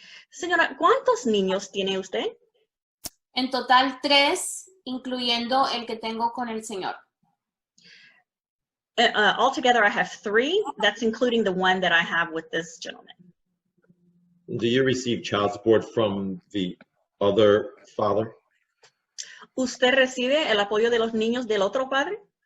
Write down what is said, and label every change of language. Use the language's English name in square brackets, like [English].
[Spanish] Señora, ¿cuántos niños tiene usted? En total 3, incluyendo el que tengo con el señor. [English] Altogether, I have 3. That's including the one that I have with this gentleman. Do you receive child support from the other father? [Spanish] ¿Usted recibe el apoyo de los niños del otro padre?